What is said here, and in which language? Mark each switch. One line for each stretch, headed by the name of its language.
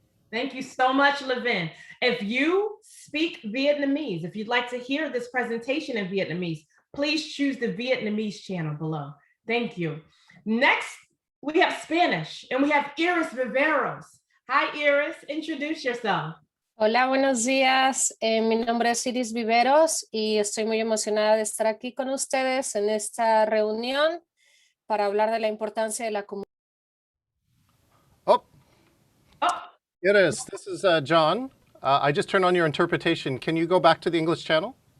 English: Thank you so much, Levin. If you speak Vietnamese, if you'd like to hear this presentation in Vietnamese, please choose the Vietnamese channel below. Thank you. Next, we have Spanish, and we have Iris Viveros. Hi, Iris. Introduce yourself.
Spanish: Hola, buenos días. Mi nombre es Iris Viveros y estoy muy emocionada de estar aquí con ustedes en esta reunión para hablar de la importancia de la comunidad.
English: Oh, Iris, this is John. I just turned on your interpretation. Can you go back to the English channel?